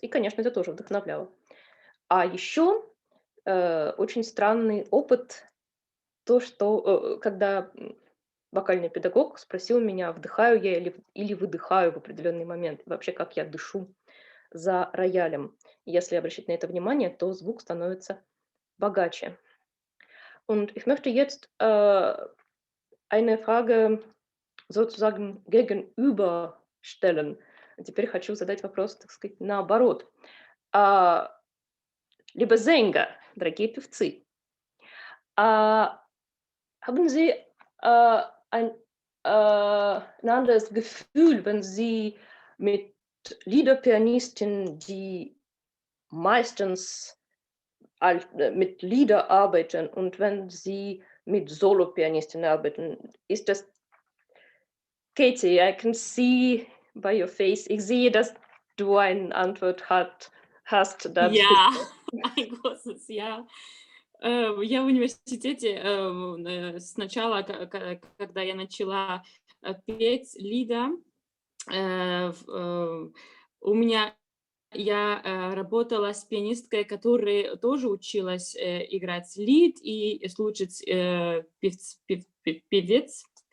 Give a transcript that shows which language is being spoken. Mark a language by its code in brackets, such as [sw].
[ru] И, конечно, это тоже вдохновляло. А еще очень странный опыт, то, что когда вокальный педагог спросил меня, вдыхаю я или выдыхаю в определенный момент, вообще как я дышу за роялем. Если обращать на это внимание, то звук становится богаче. [de] Und ich möchte jetzt eine Frage sozusagen gegenüberstellen. [ru] Теперь хочу задать вопрос, так сказать, наоборот. [de] Liebe Sänger, [ru] дорогие певцы, [de] haben Sie ein anderes Gefühl, wenn Sie mit Liederpianisten, die meistens mit Lieder arbeiten und wenn Sie mit Solopianisten arbeiten? Ist das, Katie, [en] I can see by your face, [de] ich sehe, dass du eine Antwort hast dazu. Ja, ein großes Ja. [ru] Я в университете сначала, когда я начала петь лида, у меня я работала с пианисткой, которая тоже училась играть лид и слушать певец.